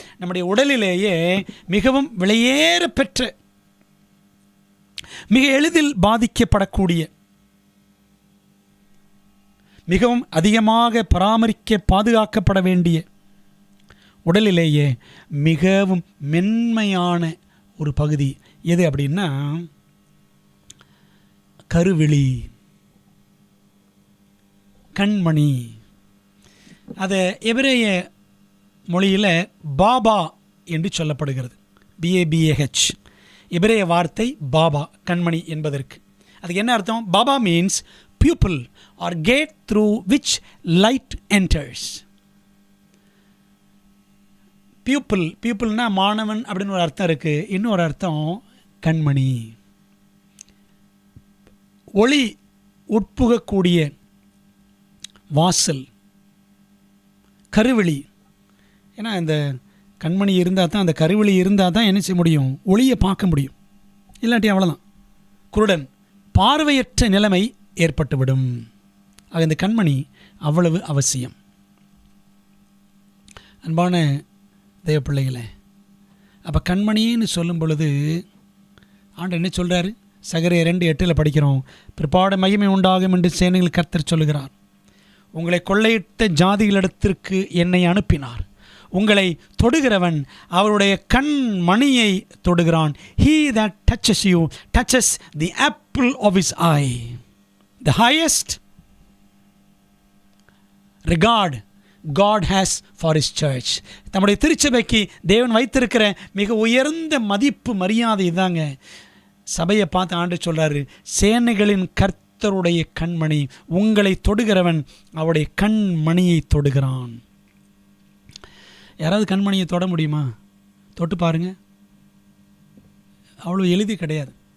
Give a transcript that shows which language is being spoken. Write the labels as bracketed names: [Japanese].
[Tamil] நம்முடைய உடலிலேயே மிகவும் விலையேற பெற்ற, மிக எளிதில் பாதிக்கப்படக்கூடிய, மிகவும் அதிகமாக பராமரிக்க பாதுகாக்கப்பட வேண்டிய, உடலிலேயே மிகவும் மென்மையான ஒரு பகுதி எது அப்படின்னா கருவிழி, கண்மணி. அது எபிரேய மொழியில் பாபா என்று சொல்லப்படுகிறது. BABAH எபிரேய வார்த்தை பாபா, கண்மணி என்பதற்கு. அதுக்கு என்ன அர்த்தம்? [English] பாபா means pupil or gate through which light enters. [Tamil] பியூப்பிள்னா மாணவன் அப்படின்னு ஒரு அர்த்தம் இருக்குது. இன்னொரு அர்த்தம் கண்மணி, ஒளி உட்புகக்கூடிய வாசல், கருவிழி. ஏன்னா இந்த கண்மணி இருந்தால் தான், அந்த கருவிழி இருந்தால் தான் என்ன செய்ய முடியும்? ஒளியை பார்க்க முடியும். இல்லாட்டி அவ்வளோதான், குருடன், பார்வையற்ற நிலைமை ஏற்பட்டுவிடும். ஆக இந்த கண்மணி அவ்வளவு அவசியம். அன்பான தேவ பிள்ளைகளே, அப்போ கண்மணின்னு சொல்லும் பொழுது ஆண்டவர் என்ன சொல்கிறாரு? சகரியா 2:8 படிக்கிறோம், பிற்பாடு மகிமை உண்டாகும் என்று சேனைகள் கர்த்தர் சொல்லுகிறார். உங்களை கொள்ளையிட்ட ஜாதிகளிடத்திற்கு என்னை அனுப்பினார். உங்களை தொடுகிறவன் அவருடைய கண் மணியை தொடுகிறான். [English] He that touches you touches the apple of his eye. The highest regard God has for his church. [Tamil] தம்முடைய திருச்சபைக்கு தேவன் வைத்திருக்கிற மிக உயர்ந்த மதிப்பு, மரியாதை இதாங்க. சபையை பார்த்து ஆண்டவர் சொல்றாரு, சேனைகளின் கர்த்தருடைய கண்மணி, உங்களை தொடுகிறவன் அவருடைய கண்மணியை தொடுகிறான். யாராவது கண்மணியை தொட முடியுமா? தொட்டு பாருங்க, அவ்வளோ எளிது கிடையாது.